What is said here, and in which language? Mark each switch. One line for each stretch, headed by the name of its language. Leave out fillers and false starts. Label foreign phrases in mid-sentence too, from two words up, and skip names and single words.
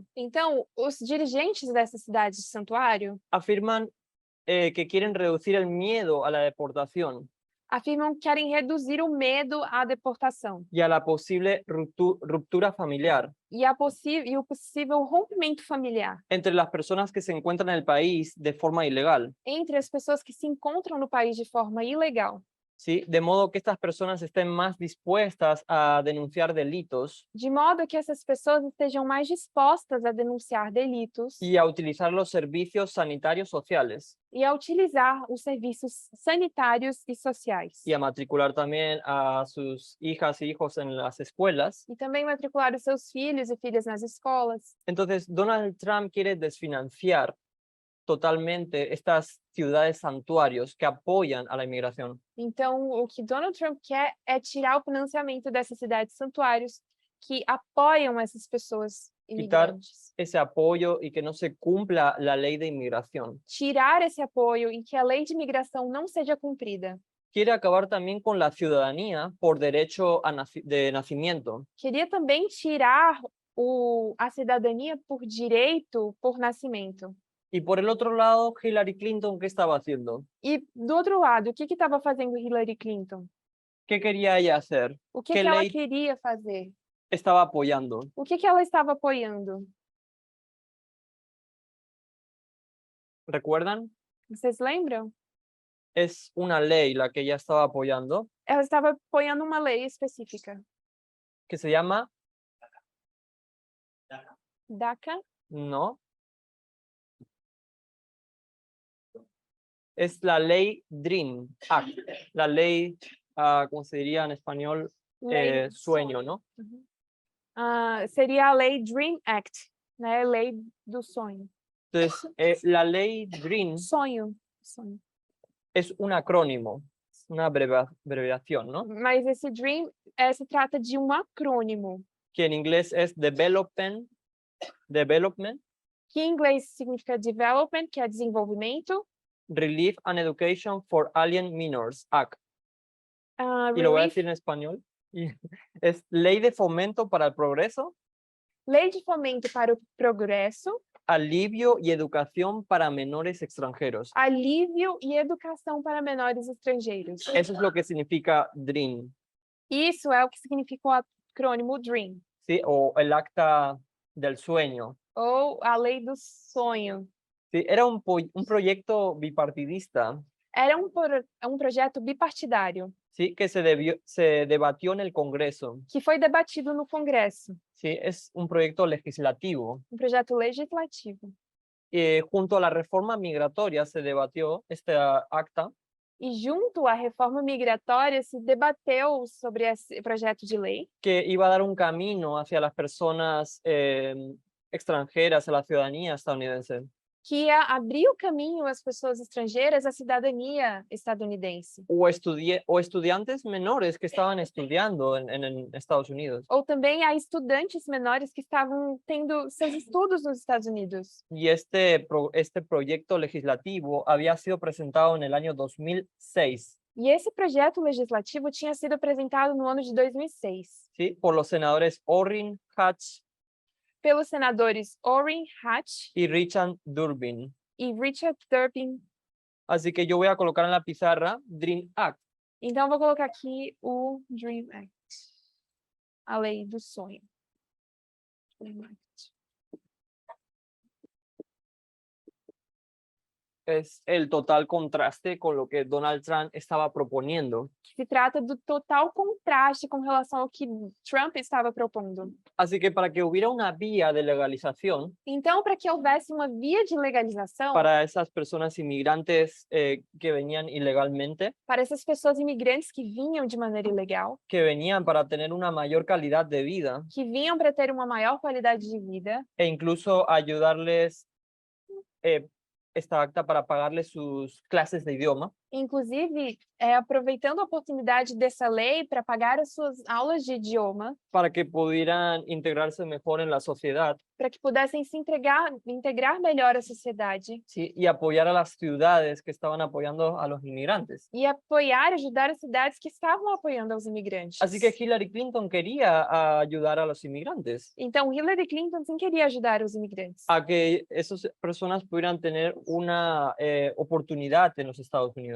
Portuguese: Então, os dirigentes dessas cidades de santuário
Spanish: afirman que quieren reducir el miedo a la deportación
Portuguese: afirmam que querem reduzir o medo à deportação
Spanish: y a la posible ruptura familiar
Portuguese: e o possível rompimento familiar
Spanish: entre las personas que se encuentran en el país de forma ilegal,
Portuguese: entre as pessoas que se encontram no país de forma ilegal,
Spanish: ¿sí? De modo que estas personas estén más dispuestas a denunciar delitos
Portuguese: de modo que essas pessoas estejam mais dispostas a denunciar delitos
Spanish: y a utilizar los servicios sanitarios sociales
Portuguese: e a utilizar os serviços sanitários e sociais.
Spanish: y a matricular también a sus hijas y hijos en las escuelas.
Portuguese: E também matricular os seus filhos e filhas nas escolas.
Spanish: Entonces, Donald Trump quiere desfinanciar totalmente estas ciudades santuarios que apoyan a la inmigración.
Portuguese: Então, o que Donald Trump quer é tirar o financiamento dessas cidades santuários que apoiam essas pessoas imigrantes.
Spanish: Ese apoyo y que no se cumpla la ley de inmigración.
Portuguese: Tirar esse apoio e que a lei de imigração não seja cumprida.
Spanish: quiere acabar también con la ciudadanía por derecho de nacimiento.
Portuguese: Queria também tirar a cidadania por direito por nascimento.
Spanish: Y por el otro lado, Hillary Clinton, ¿qué estaba haciendo?
Portuguese: E do outro lado, o que estava fazendo Hillary Clinton?
Spanish: ¿Qué quería ella hacer?
Portuguese: O que
Spanish: ¿Qué
Portuguese: ela
Spanish: ley
Portuguese: queria fazer?
Spanish: estaba apoyando?
Portuguese: O que ela estava apoiando?
Spanish: ¿Recuerdan?
Portuguese: Vocês lembram?
Spanish: Es una ley la que ella estaba apoyando,
Portuguese: Ela estava apoiando uma lei específica.
Spanish: que se llama, DACA? no, es la ley DREAM Act, la ley, ¿cómo se diría en español?
Portuguese: Lei
Spanish: Sueño, ¿no?
Portuguese: Seria a lei Dream Act, né? Lei do sonho.
Spanish: Entonces, la ley DREAM
Portuguese: Sonho.
Spanish: es un acrónimo, una abreviación, ¿no?
Portuguese: Mas esse Dream se trata de um acrônimo,
Spanish: Que en inglés es Development,
Portuguese: que em inglês significa Development, que é desenvolvimento.
English: Relief and Education for Alien Minors Act.
Spanish: Y lo voy a
English: Relief,
Spanish: decir en español. Es Ley de Fomento para el Progreso,
Portuguese: Lei de Fomento para o Progresso,
Spanish: Alivio y Educación para Menores Extranjeros.
Portuguese: Alívio e Educação para Menores Estrangeiros.
Spanish: Eso es lo que significa DREAM,
Portuguese: Isso é o que significa o acrônimo DREAM,
Spanish: ¿sí? O el Acta del Sueño.
Portuguese: ou a Lei do Sonho.
Spanish: ¿Sí? Era un proyecto bipartidista,
Portuguese: Era um projeto bipartidário,
Spanish: ¿sí? Que se debatió en el Congreso.
Portuguese: que foi debatido no Congresso,
Spanish: ¿Sí? Es un proyecto legislativo.
Portuguese: um projeto legislativo.
Spanish: Junto a la reforma migratoria se debatió esta acta,
Portuguese: E junto à reforma migratória se debateu sobre esse projeto de lei,
Spanish: que iba a dar un camino hacia las personas extranjeras a la ciudadanía estadounidense.
Portuguese: que ia abrir o caminho às pessoas estrangeiras à cidadania estadunidense.
Spanish: O estudiantes menores que estaban estudiando en Estados Unidos.
Portuguese: Ou também a estudantes menores que estavam tendo seus estudos nos Estados Unidos.
Spanish: Y este proyecto legislativo había sido presentado en el año 2006,
Portuguese: E esse projeto legislativo tinha sido apresentado no ano de 2006,
Spanish: ¿sí? Por los senadores Orrin Hatch
Portuguese: pelos senadores Orrin Hatch
Spanish: y Richard Durbin.
Portuguese: e Richard Durbin.
Spanish: Así que yo voy a colocar en la pizarra DREAM Act.
Portuguese: Então, eu vou colocar aqui o Dream Act, a lei do sonho. Dream Act.
Spanish: Es el total contraste con lo que Donald Trump estaba proponiendo.
Portuguese: Se trata do total contraste com relação ao que Trump estava propondo.
Spanish: Así que para que hubiera una vía de legalización
Portuguese: Então, para que houvesse uma via de legalização
Spanish: para esas personas inmigrantes que venían ilegalmente,
Portuguese: para essas pessoas imigrantes que vinham de maneira ilegal,
Spanish: que venían para tener una mayor calidad de vida
Portuguese: que vinham para ter uma maior qualidade de vida
Spanish: e incluso ayudarles esta acta para pagarles sus clases de idioma,
Portuguese: inclusive aproveitando a oportunidade dessa lei para pagar as suas aulas de idioma,
Spanish: para que pudieran integrarse mejor en la sociedad,
Portuguese: para que pudessem se integrar melhor à sociedade
Spanish: ¿sí? Y apoyar a las ciudades que estaban apoyando a los inmigrantes.
Portuguese: e ajudar as cidades que estavam apoiando aos imigrantes.
Spanish: Así que Hillary Clinton quería ayudar a los inmigrantes,
Portuguese: Então, Hillary Clinton sim queria ajudar os imigrantes,
Spanish: a que esas personas pudieran tener una oportunidad en los Estados Unidos